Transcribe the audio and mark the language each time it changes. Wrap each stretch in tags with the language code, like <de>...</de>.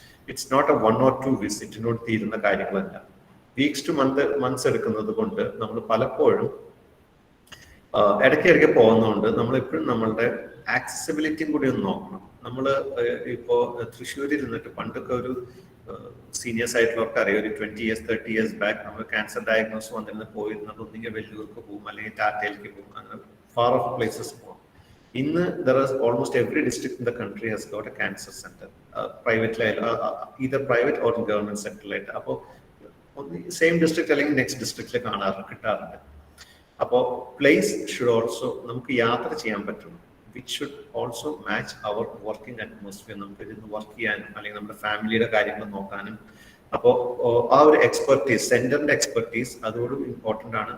<en>it's not a 1 or 2</en> <ml>വിസിറ്റിനോട് തീരുന്ന കാര്യങ്ങളല്ല. Weeks two months എടുക്കുന്നത് കൊണ്ട് നമ്മൾ പലപ്പോഴും ഇടയ്ക്കിടയ്ക്ക് പോകുന്നതുകൊണ്ട് നമ്മൾ എപ്പോഴും നമ്മളുടെ ആക്സസിബിലിറ്റിയും കൂടി ഒന്ന് നോക്കണം. നമ്മൾ ഇപ്പോൾ തൃശ്ശൂരിൽ ഇരുന്നിട്ട് പണ്ടൊക്കെ ഒരു സീനിയേഴ്സ് ആയിട്ടുള്ളവർക്ക് അറിയാം, ഒരു 20 years 30 years ബാക്ക് നമ്മൾ ക്യാൻസർ ഡയഗ്നോസ് വന്നിരുന്ന് പോയിരുന്നത് ഒന്നെങ്കിൽ വെല്ലൂർക്ക് പോകും, അല്ലെങ്കിൽ ടാറ്റയിലേക്ക് പോകും, അങ്ങനെ ഫാർ ഓഫ് പ്ലേസസ് പോകും. ഇന്ന്</ml> <en>there is almost every district in the country has got a cancer center, private either private or government sector.</en> <ml>അപ്പോൾ സെയിം ഡിസ്ട്രിക്ട് അല്ലെങ്കിൽ നെക്സ്റ്റ് ഡിസ്ട്രിക്റ്റിൽ കിട്ടാറുണ്ട്. അപ്പോൾ</ml> <en>place should also</en> <ml>നമുക്ക് യാത്ര ചെയ്യാൻ പറ്റണം.</ml> <en>Which should also match our working atmosphere.</en> <ml>നമുക്ക് ഇരുന്ന് വർക്ക് ചെയ്യാനും അല്ലെങ്കിൽ നമ്മുടെ ഫാമിലിയുടെ കാര്യങ്ങൾ നോക്കാനും. അപ്പോൾ ആ ഒരു എക്സ്പെർട്ടീസ്, സെന്ററിന്റെ എക്സ്പെർട്ടീസ് അതോടും ഇമ്പോർട്ടൻ്റ് ആണ്.</ml>